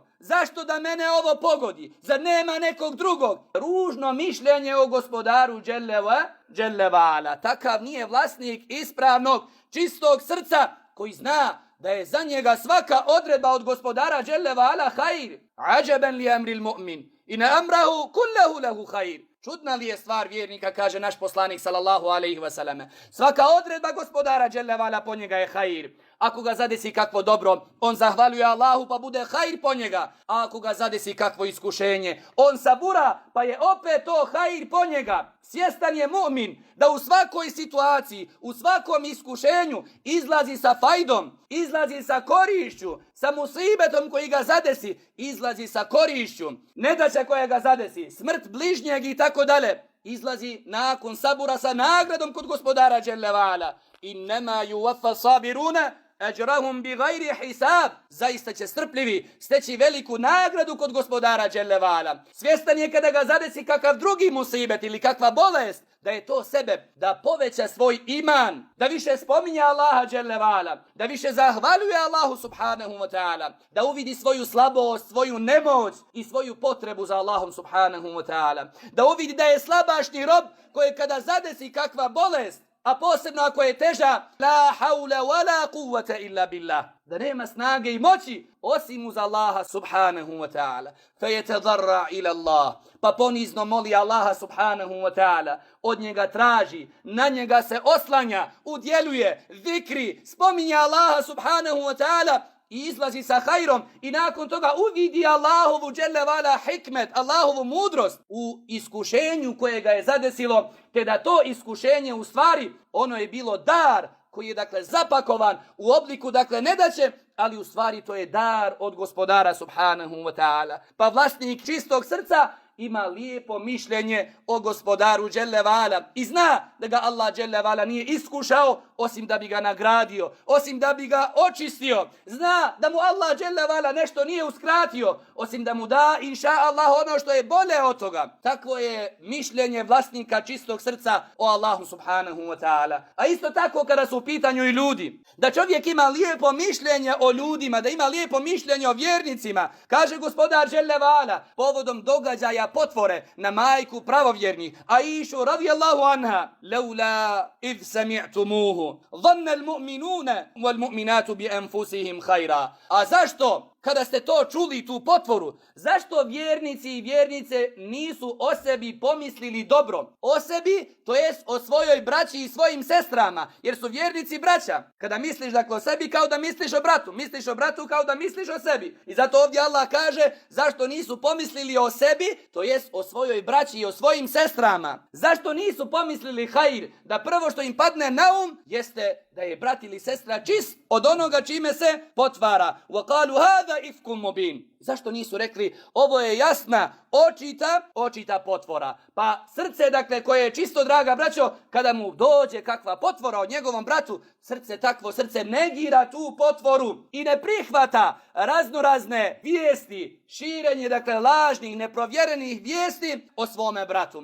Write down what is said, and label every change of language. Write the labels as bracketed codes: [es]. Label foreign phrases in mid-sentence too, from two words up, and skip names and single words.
[bs] Zašto da mene ovo pogodi? Zar nema nekog drugog? Ružno mišljenje o gospodaru [ar] جل وعلا. [bs] Takav nije vlasnik ispravnog, čistog srca koji zna da je za njega svaka odredba od gospodara [ar] جل وعلا [bs] hajr. [ar] عجبا لأمر المؤمن. إن أمره كله له خير. [bs] Čudna li je stvar vjernika, kaže naš poslanik [ar] صلى الله عليه وسلم. [bs] Svaka odredba gospodara [ar] جل وعلا [bs] po njega je hajr. Ako ga zadesi kakvo dobro, on zahvaljuje Allahu pa bude hajr po njega. A ako ga zadesi kakvo iskušenje, on sabura pa je opet to hajr po njega. Svjestan je mu'min da u svakoj situaciji, u svakom iskušenju izlazi sa fajdom, izlazi sa korišću, sa musibetom koji ga zadesi, izlazi sa korišću. Nedaća koja ga zadesi, smrt bližnjeg i tako dalje, izlazi nakon sabura sa nagradom kod gospodara [ar] جل وعلا. إنما يوفى الصابرون أجرهم بغير حساب. [bs] Zaista će strpljivi steći veliku nagradu kod gospodara [ar] جل وعلا. [bs] Svjestan je kada ga zadesi kakav drugi musibet ili kakva bolest, da je to sebe, da poveća svoj iman, da više spominje Allaha [ar] جل وعلا, [bs] da više zahvaljuje Allahu [ar] سبحانه وتعالى, [bs] da uvidi svoju slabost, svoju nemoć i svoju potrebu za Allahom [ar] سبحانه وتعالى, [bs] da uvidi da je slabašni rob koji kada zadesi kakva bolest, a posebno ako je teža, [ar] لا حول ولا قوة إلا بالله, [bs] da nema snage i moći osim uz Allaha [ar] سبحانه وتعالى. فيتضرع إلى الله, [bs] pa ponizno moli Allaha [ar] سبحانه وتعالى, [bs] od njega traži, na njega se oslanja, udjeljuje, zikri, spominje Allaha [ar] سبحانه وتعالى [bs] i izlazi sa hajrom i nakon toga uvidi Allahovu [ar] جل وعلا [bs] hikmet, Allahovu mudrost u iskušenju koje ga je zadesilo, te da to iskušenje u stvari ono je bilo dar koji je dakle zapakovan u obliku dakle nedaće, ali u stvari to je dar od gospodara [ar] سبحانه وتعالى. [bs] Pa vlasnik čistog srca ima lijepo mišljenje o gospodaru [ar] جل وعلا [bs] i zna da ga Allah [ar] جل وعلا [bs] nije iskušao osim da bi ga nagradio, osim da bi ga očistio. Zna da mu Allah [ar] جل وعلا [bs] nešto nije uskratio osim da mu da [ar] إن شاء الله [bs] ono što je bolje od toga. Takvo je mišljenje vlasnika čistog srca o Allahu [ar] سبحانه وتعالى. [bs] A isto tako kada su u pitanju i ljudi, da čovjek ima lijepo mišljenje o ljudima, da ima lijepo mišljenje o vjernicima. Kaže gospodar [ar] جل وعلا [bs] povodom događaja potvore na majku pravovjernih Aishu [ar] رضي الله عنها, لولا إذ سمعتموه ظن المؤمنون والمؤمنات بأنفسهم خيرا. [bs] A zašto kada ste to čuli, tu potvoru, zašto vjernici i vjernice nisu o sebi pomislili dobro? O sebi, to jest o svojoj braći i svojim sestrama, jer su vjernici braća. Kada misliš dakle o sebi kao da misliš o bratu, misliš o bratu kao da misliš o sebi. I zato ovdje Allah kaže zašto nisu pomislili o sebi, to jest o svojoj braći i o svojim sestrama. Zašto nisu pomislili hajr, da prvo što im padne na jeste da je brat ili sestra čist od onoga čime se potvara. [ar] وَقَالُوا هَذَا إِفْكٌ مُبِينٌ. [bs] Zašto nisu rekli ovo je jasna, očita potvora? Pa srce, dakle, koje je čisto, draga braćo, kada mu dođe kakva potvora od njegovom bratu, takvo srce negira tu potvoru i ne prihvata raznorazne vijesti, širenje, dakle, lažnih, neprovjerenih vijesti o svome bratu.